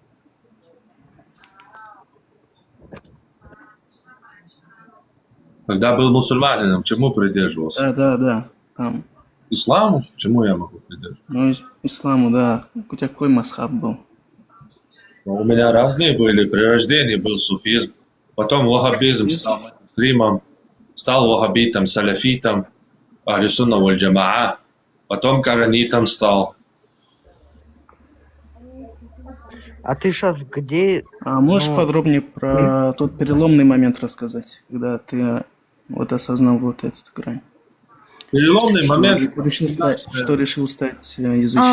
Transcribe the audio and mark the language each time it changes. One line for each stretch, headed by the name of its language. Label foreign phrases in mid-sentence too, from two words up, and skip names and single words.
Russian: Когда был мусульманином, чему придерживался? Да. Там. Исламу? Чему я могу придерживаться? Ну, исламу, да. У тебя какой масхаб был? У меня разные были. При рождении был суфизм. Потом ваххабизм стал мусульманом. Стал ваххабитом, салафитом.
Arabic: أهل السنة والجماعة.
Russian: Потом коранитом стал. А ты сейчас где? А можешь подробнее про тот переломный момент рассказать, когда ты вот осознал вот этот грань? Переломный момент. Что решил стать язычником?